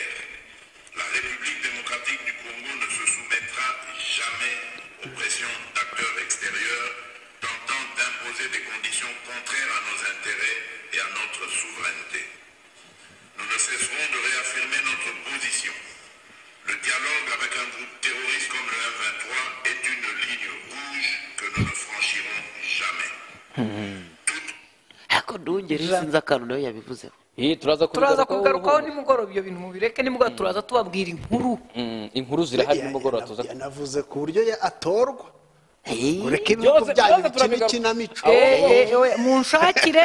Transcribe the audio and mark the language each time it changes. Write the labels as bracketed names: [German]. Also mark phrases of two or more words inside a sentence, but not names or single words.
[French] La République démocratique du Congo ne se soumettra jamais aux pressions d'acteurs extérieurs tentant d'imposer des conditions contraires à nos intérêts et à notre souveraineté. Nous ne cesserons de réaffirmer notre position. Le dialogue avec un groupe terroriste comme le M23 est une ligne rouge que nous ne franchirons jamais. [Kinyarwanda] turaza kugarukaho nimugoroba ibyo bintu mubireke nimugoroba turaza tubabwira inkuru zirahari nimugoroba tuza yanavuze ku buryo atorwa ureke ibihugu byanyu bikinamico munshakire